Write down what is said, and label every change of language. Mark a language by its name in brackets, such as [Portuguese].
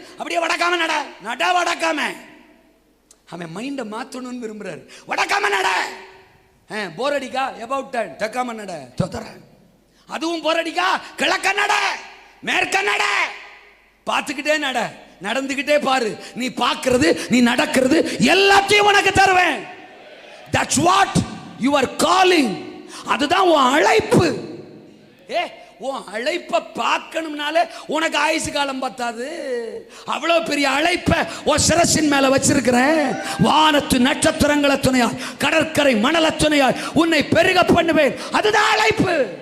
[Tamil] அப்படியே வடக்காம நட வடக்காம. அவன் மைண்ட மாத்தணும்னு விரும்புறாரு. வடக்காம நட. போர் அடிக்கா, எபவுட் டர்ன், தெக்காம நட. அதுவும் போர் அடிக்கா, கிழக்க நட, மேற்க நட. பார்த்துக்கிட்டே நட, நடந்துகிட்டே பாரு. நீ பார்க்கிறது, நீ நடக்கிறது எல்லாத்தையும் உனக்கு தருவேன். [English] That's what you are calling. [Tamil] அதுதான் உன் அழைப்பு. உன் அழைப்பை பார்க்கணும்னாலே உனக்கு ஆயுசு காலம் பத்தாது. அவ்வளவு பெரிய அழைப்பை உன் சிரசின் மேல வச்சிருக்கிறேன். வானத்து நட்சத்திரங்களை துணையாய், கடற்கரை மணல துணையாய் உன்னை பெருக பண்ணுவேன். அதுதான் அழைப்பு.